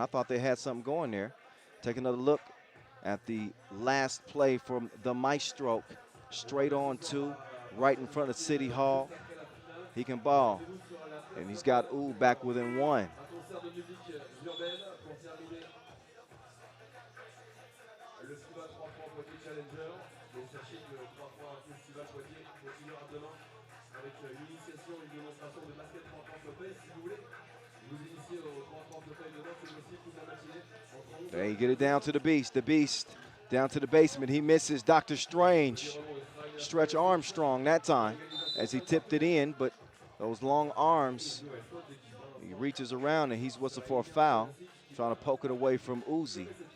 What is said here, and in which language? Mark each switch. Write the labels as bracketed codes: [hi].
[en] I thought they had something going there. Take another look at the last play from the Maestro. Straight on two, right in front of City Hall. He can ball. And he's got Ub back within one. [fr] Le FIBA 3x3 Poitiers Challenger, donc sachez que le 3x3 Festival Poitiers continuera demain avec une initiation, une démonstration de basket 3x3 Poitiers. Si vous voulez vous initier au 3x3 Poitiers demain, c'est possible toute la matinée. [en] There you get it down to the beast. The beast down to the basement. He misses Dr. Strange. Stretch Armstrong that time as he tipped it in, but those long arms, he reaches around and he's whistled for a foul, trying to poke it away from Uzi.